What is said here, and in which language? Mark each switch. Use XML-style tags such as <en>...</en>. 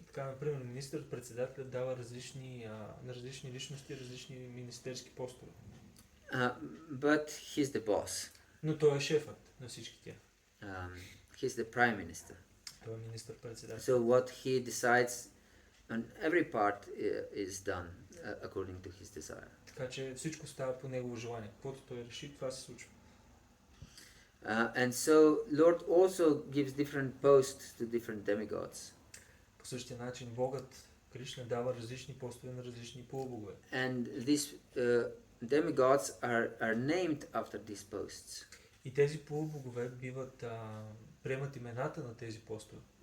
<bg>И така, например, министър-председателят дава на различни личности различни министерски постове.</bg> <en>But he's the boss.</en> <bg>Но той е шефът на всички тях.</bg> <en>He's the prime minister.</en> <bg>Той е министър-председател.</bg> <en>So what he decides on every part is done according to his desire.</en> <bg>Така че всичко става по негово желание. Каквото той реши, това се случва.</bg> <en>And so Lord also gives different posts to different demigods.</en> <bg>По същия начин Богът, Кришна, дава различни постове на различни полубогове.</bg> <en>And these demigods are named after these posts.</en> <bg>И тези полубогове приемат имената на тези постове.</bg>